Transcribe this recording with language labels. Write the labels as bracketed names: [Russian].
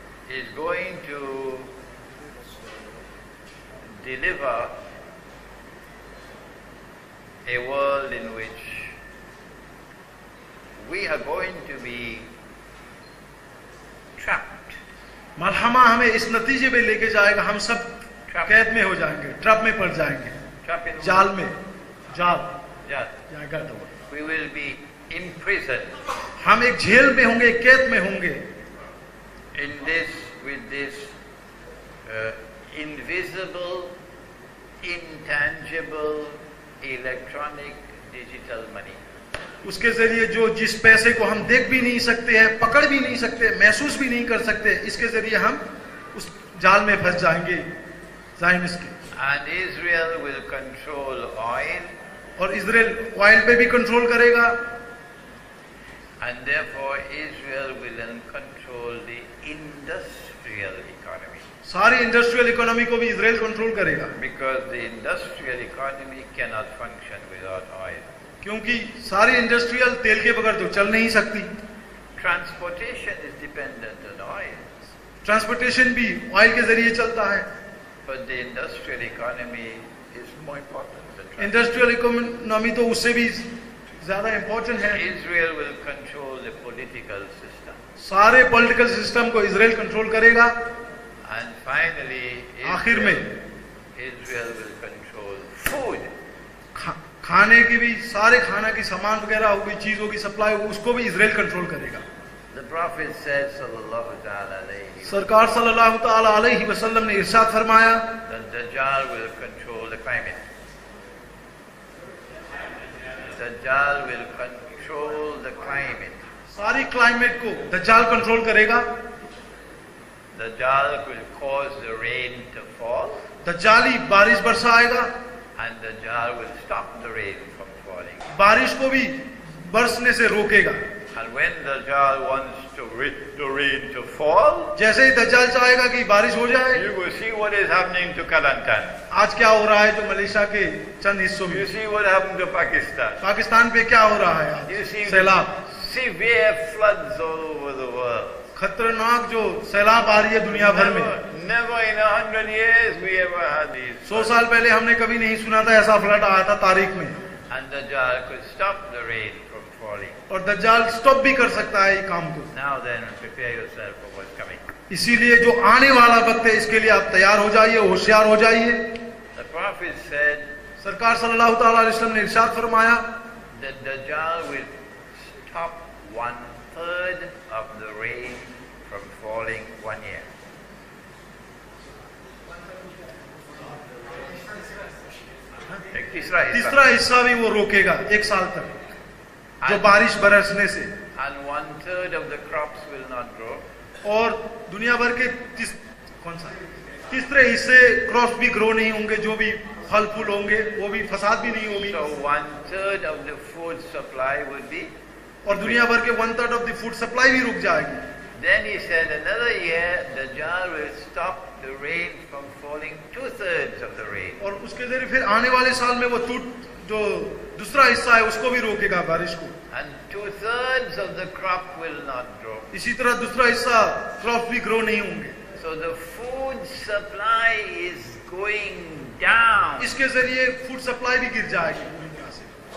[English] is going to deliver a world in which we are going to be trapped. [Hindi] मलहमा हमें इस नतीजे पे लेके जाएगा, हम सब कैद में हो जाएंगे, ट्रप में पड़ जाएंगे, [English] Trapped in [Hindi] जाल में, जाल [English] Yeah. [Hindi] जाएगा तो [English] We will be imprisoned [Hindi] हम एक जेल में होंगे, एक कैद में होंगे [English] in this with this invisible, intangible, electronic, digital money. [Hindi] उसके जरिए जो जिस पैसे को हम देख भी नहीं सकते हैं, पकड़ भी नहीं सकते, महसूस भी नहीं कर सकते, इसके जरिए हम उस जाल में फंस जाएंगे ज़ायनिस्ट के। [English] And Israel will control oil, [Hindi] और इजराइल ऑयल पे भी कंट्रोल करेगा [English] and therefore Israel will control the industrial economy. [Hindi] सारी इंडस्ट्रियल इकोनॉमी को भी इजराइल कंट्रोल करेगा, [English] Because the industrial economy cannot function without oil. [Hindi] क्योंकि सारी इंडस्ट्रियल तेल के बगैर तो चल नहीं सकती। [English] Transportation is dependent on oil, [Hindi] transportation भी ऑयल के जरिए चलता है। [English] but the industrial economy is more important than transportation. [Hindi] Industrial economy तो उससे भी ज्यादा इंपॉर्टेंट है। [English] Israel will control the political system. [Hindi] सारे पॉलिटिकल सिस्टम को इजराइल कंट्रोल करेगा। [English] And finally, [Hindi] आखिर में [English] Israel will control food. [Hindi] खाने की भी, सारे खाना की सामान वगैरह होगी, चीजों की सप्लाई होगी, उसको भी इजराइल कंट्रोल करेगा। [English] The Prophet said, sallallahu ta'ala alayhi, [Hindi] सरकार सल्लल्लाहु ताला अलैहि वसल्लम ने इरशाद फरमाया, [English] that Dajjal will control the climate. Dajjal will control the climate. [Hindi] सारी क्लाइमेट को दज्जाल कंट्रोल करेगा। [English] Dajjal will cause the rain to fall, [Hindi] दज्जाली बारिश बरसाएगा, [English] and Dajjal will stop the rain from falling. [Hindi] बारिश को भी बरसने से रोकेगा। [English] And when Dajjal wants the rain to fall, [Hindi] जैसे ही दज्जाल चाहेगा कि बारिश हो जाए, [English] you will see what is happening to Kelantan. [Hindi] आज क्या हो रहा है जो मलेशिया के चंद हिस्सों [English] You [Hindi] में, [English] see what happened to Pakistan. [Hindi] Pakistan पे क्या हो रहा है आज, [English] You see [Hindi] सैलाब, [English] severe floods all over the world. [Hindi] खतरनाक जो सैलाब आ रही है दुनिया भर में। [English] Never in 100 years we ever had these. [Hindi] 100 साल पहले हमने कभी नहीं सुना था ऐसा फ्लड आया था तारीख में। [English] And Dajjal could stop the rain from falling. [Hindi] और दज्जाल स्टॉप भी कर सकता है ये काम को। [English] Now then, prepare yourself for what's coming. [Hindi] इसीलिए जो आने वाला वक्त है इसके लिए आप तैयार हो जाइए, होशियार हो जाइए। [English] The Prophet said [Hindi] सरकार सल्लल्लाहु ताला अलैहि वसल्लम ने इरशाद फरमाया [English] that Dajjal will stop 1/3 of the rain from falling 1 year. [Hindi] एक तीसरा हिस्सा भी वो रोकेगा 1 साल तक, जो बारिश बरसने से। [English] And 1/3 of the crops will not grow. [Hindi] और दुनिया भर के तीसरे हिस्से क्रॉप्स भी ग्रो नहीं होंगे, जो भी फल फूल होंगे वो भी, फसाद भी नहीं होगी। [English] So 1/3 of the food supply would be. [Hindi] और दुनिया भर के [English] 1/3 of the food supply [Hindi] भी रुक जाएगी। [English] Then he said another year Dajjal will stop the rain from falling 2/3 of the rain. [Hindi] और उसके जरिए फिर आने वाले साल में वो जो दूसरा हिस्सा है उसको भी रोकेगा बारिश को। [English] And 2/3 of the crop will not grow. [Hindi] इसी तरह दूसरा हिस्सा क्रॉप भी ग्रो नहीं होंगे। [English] So the food supply is going down. [Hindi] इसके जरिए फूड सप्लाई भी गिर जाएगी पूरी तरह से।